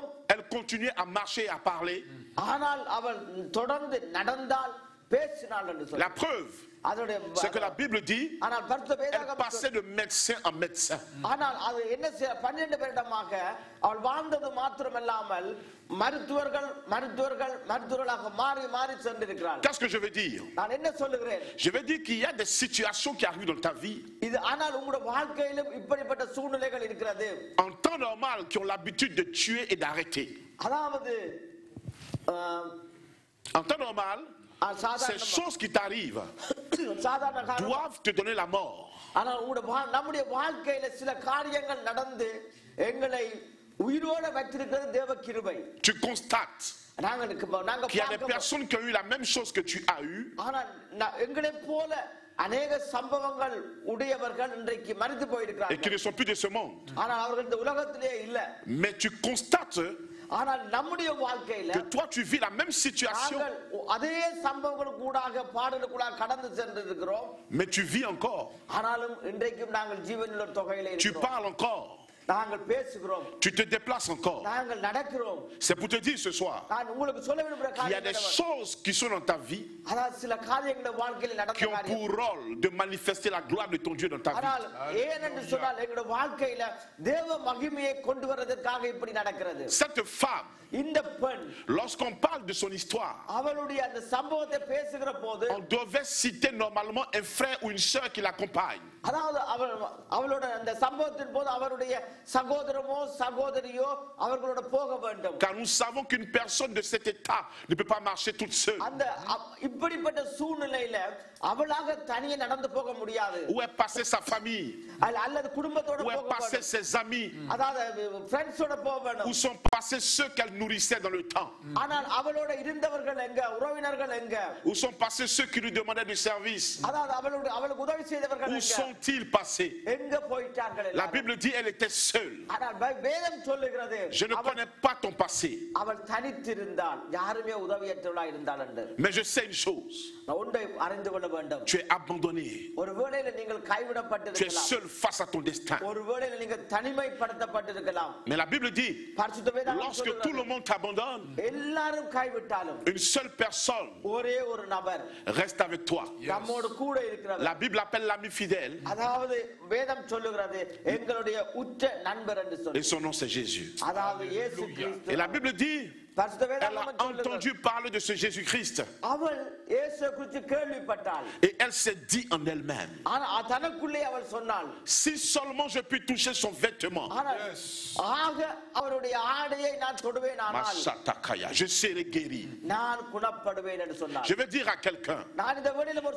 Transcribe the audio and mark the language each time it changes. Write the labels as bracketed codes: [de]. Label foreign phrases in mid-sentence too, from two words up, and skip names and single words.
[fr] elle continuait à marcher et à parler. [ta] ஆனால் அவள் தொடர்ந்து நடந்தால் பேசினாள் என்று [fr] La preuve, c'est que la Bible dit, [ta] ஆனால் பரிசுத்த [fr] elle [ta] வேதாகமம் [fr] passait de médecin en médecin. [ta] ஆனால் அது என்ன 12 வருடமாக அவள் வாழ்ந்தது மாத்திரமல்லாமல் மருத்துவர்களாக மாறி மாறி சென்றிருக்கிறாள். [fr] Qu'est-ce que je veux dire? [ta] நான் என்ன சொல்லுகிறேன்? [fr] Je veux dire qu'il y a des situations qui arrivent dans ta vie [ta] இது ஆனால் உங்களுடைய வாழ்க்கையிலும் இப்படிப்பட்ட சூழ்நிலைகள் இருக்கிறது. [fr] en temps normal qui ont l'habitude de tuer et d'arrêter. [ta] அதாவது [fr] En temps normal, ces choses qui t'arrivent [ta] சாதாரண காரணம். [fr] doivent te donner la mort. [ta] ஆனால் நம்முடைய வாழ்க்கையில சில காரியங்கள் நடந்து எங்களை உயிரோட வைத்திருக்கிறது தேவ கிருபை. [fr] Tu constates [ta] நாங்க [fr] qu'il y a des personnes qui ont eu la même chose que tu as eu, [ta] ஆனால் எங்களை போல அநேக சம்பவங்கள் உடையவர்கள் இன்றைக்கு மரித்து [fr] et qui [ta] போயிருக்கிறார்கள். [fr] ne sont plus de ce monde. [ta] ஆனால் அவர்கள் இந்த உலகத்திலே இல்ல. [fr] Mais tu constates [ta] ஆனால் நம்முடைய வாழ்க்கையில [fr] que toi tu vis la même situation, [ta] நாங்கள் அதே சம்பவங்கள் கூடாக பாடலுக்குள்ளாக கடந்து சென்றிருக்கிறோம். [fr] mais tu vis encore, [ta] ஆனாலும் இன்றைக்கும் நாங்கள் ஜீவனுள்ள தொகையிலே [fr] tu [ta] இருக்கிறோம். [fr] parles encore, [ta] நாங்கள் பேசுகிறோம், [fr] tu te déplaces encore. [ta] நாங்கள் நடக்கிறோம். [fr] C'est pour te dire ce soir, [ta] நான் உங்களுக்கு சொல்ல விரும்புகிற [fr] il y a [ta] காரியம் [fr] des [ta] என்னவென்றால், [fr] choses qui sont dans ta vie [ta] அதாவது சில காரியங்கள் வாழ்க்கையில் [fr] qui [ta] நடந்த [fr] ont [ta] காரியம். [fr] pour rôle de manifester la gloire de ton Dieu dans ta [ta] ஆனால் [fr] vie. [ta] ஏனென்று சொன்னால் எங்களுடைய வாழ்க்கையில தேவ மகிமையை கொண்டு வரதற்காக இப்படி நடக்கிறது. [fr] Cette femme, [ta] இந்த பெண் [fr] lorsqu'on parle de son histoire, [ta] அவளுடைய அந்த சம்பவத்தை பேசுகிற போது [fr] on devait citer normalement un frère ou une sœur qui l'accompagne. [ta] அதாவது அவளோட அந்த சம்பவத்தின் போது அவருடைய சகோதரமோ சகோதரியோ அவர்களோட போக வேண்டும். [fr] Car nous savons qu'une personne de cet état ne peut pas marcher toute seule. [ta] அந்த இப்படிப்பட்ட சூழ்நிலையில அவளாக தனியே நடந்து போக முடியாது. [fr] Où est passée sa famille? [ta] அல்லது குடும்பத்தோட [fr] Où [ta] போக [fr] est passé [ta] வேண்டும். [fr] ses amis? [ta] அதாவது ஃப்ரெண்ட்ஸோட போக வேண்டும். [fr] Où sont passés ceux qu'elle nourrissait dans le temps? [ta] ஆனால் அவளோட இருந்தவர்கள் எங்க, உறவினர்கள் எங்க? [fr] Où sont passés ceux qui lui demandaient du service? [ta] அதாவது அவளுக்கு உதவி செய்தவர்கள் [fr] Où [ta] எங்க? [fr] sont-ils passés? [ta] எங்க போயிட்டார்கள் [fr] La [ta] எல்லாரும்? [fr] Bible dit elle était seule. [ta] ஆனால் வேதம் சொல்லுகிறது [fr] Je ne connais pas ton passé, [ta] அவள் தனித்திருந்தாள், யாருமே உதவியற்றவளா இருந்தாள் என்று. [fr] mais je sais une chose. [ta] நான் ஒன்றை அறிந்து கொள்ள வேண்டும். [fr] Tu es abandonné. [ta] ஒரு வேளையில நீங்கள் [fr] Tu es [ta] கைவிடப்பட்டிருக்கலாம். [fr] seul face à ton destin. [ta] ஒரு வேளையில நீங்கள் தனிமைப்படுத்தப்பட்டிருக்கலாம். [fr] Mais la Bible dit, [ta] பரிசுத்த வேதம் [fr] lorsque tout [ta] சொல்லுகிறது, [fr] le monde t'abandonne, [ta] எல்லாரும் கைவிட்டாலும் [fr] une seule personne [ta] ஒரே ஒரு நபர் [fr] reste avec toi. [ta] நம்மோடு கூட இருக்கிறவர். [fr] La Bible appelle l'ami fidèle [ta] அதாவது வேதம் சொல்லுகிறது எங்களுடைய உற்ற நண்பர் என்று [fr] et [ta] சொல்லி. [fr] son nom c'est Jésus. [ta] அதாவது இயேசு கிறிஸ்து. [fr] Et la Bible dit, [ta] பரிசுத்த [fr] elle [ta] வேதம் [fr] a entendu parler de ce Jésus-Christ [ta] அவள் இயேசு குறித்து கேள்விப்பட்டாள். [fr] et elle s'est dit en elle-même, [ta] ஆனா தனக்குள்ளே அவள் சொன்னாள், [fr] si seulement je puis toucher son vêtement, [ta] ஆனால் ஆக அவருடைய ஆடையை நான் தொடுவேன் ஆனால் Masatakaya, [fr] je serai guéri. [ta] நான் குணப்படுவேன் என்று சொன்னாள். [fr] Je vais dire à quelqu'un, [ta] நான் இந்த வேளையில ஒரு